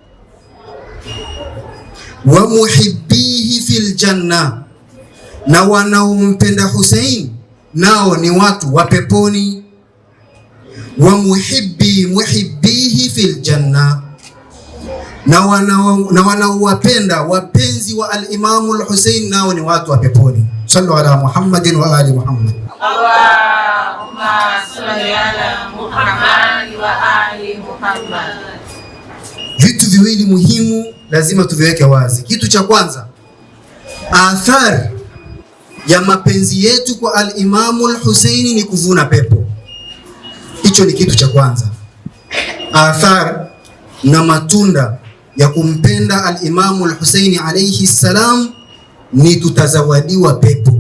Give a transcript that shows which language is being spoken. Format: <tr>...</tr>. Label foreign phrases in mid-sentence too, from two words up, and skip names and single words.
<ar>ومحبيه في الجنة,</ar> <sw>na wanaompenda Husain nao ni watu wa peponi.</sw> <ar>ومحبيه في الجنة,</ar> <sw>na wanaowapenda wapenzi wa al-Imamu al-Husain nao ni watu wa peponi.</sw> <ar>صلوا على محمد وآل محمد. اللهم صل على محمد وآل محمد.</ar> <sw>Vitu viwili muhimu lazima tuviweke wazi. Kitu cha kwanza, athari ya mapenzi yetu kwa al-Imamu al-Husaini ni kuvuna pepo. Hicho ni kitu cha kwanza. Athari na matunda ya kumpenda al-Imamu al-Husaini</sw> <ar>عليه السلام</ar> <sw>ni tutazawadiwa pepo.</sw>